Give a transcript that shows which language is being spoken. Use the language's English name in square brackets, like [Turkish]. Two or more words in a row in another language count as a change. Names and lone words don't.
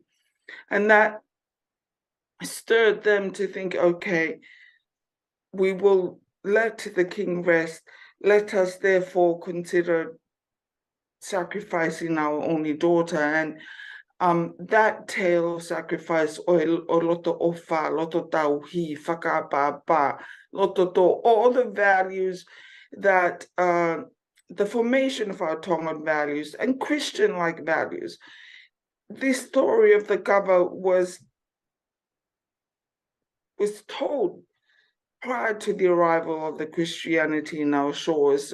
[English] And that stirred them to think, okay, we will let the king rest. Let us therefore consider sacrificing our only daughter. And that tale of sacrifice, [Tongan] o loto ofa, loto tauhi, whakaapapa, loto to, [English] all the values that the formation of our Tongan values and Christian-like values. This story of the KAVA was told prior to the arrival of the Christianity in our shores.